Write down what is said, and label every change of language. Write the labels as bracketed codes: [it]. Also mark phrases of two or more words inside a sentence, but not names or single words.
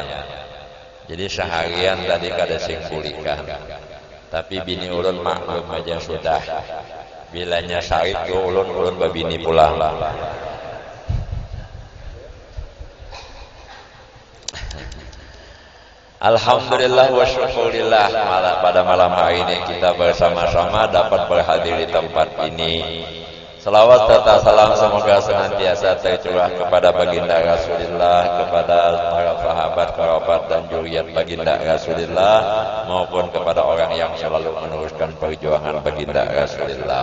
[bjn] Jadi seharian tadi kada sing kulikan. Tapi bini ulun maklum aja sudah. Bilanya sarik ke ulun babini pulang. [ar] الحمد لله والشكر لله, [id] pada malam hari ini kita bersama-sama dapat berhadir di tempat ini. Salawat serta salam semoga senantiasa tercurah kepada baginda Rasulullah, kepada para sahabat, kerabat dan zuriat baginda Rasulullah, maupun kepada orang yang selalu meneruskan perjuangan baginda Rasulullah.